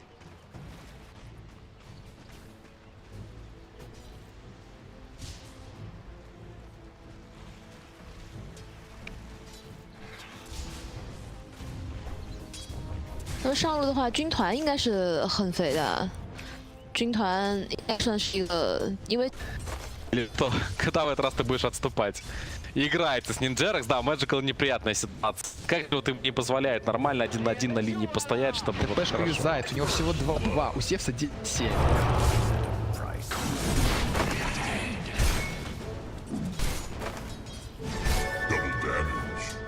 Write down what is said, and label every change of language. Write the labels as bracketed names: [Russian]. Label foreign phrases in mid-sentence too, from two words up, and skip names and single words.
[Chinese] 那上路的话，军团应该是很肥的，军团应该算是一个，因为 [Russian] Когда в этот раз ты будешь отступать? Играется с Нинджерекс, да, Мэджикал неприятная ситуация. Как вот им не позволяет нормально 1 на 1 на линии постоять, чтобы вот ТПшка хорошо. юзает, у него всего 2, у Севса 7. [English] Double damage.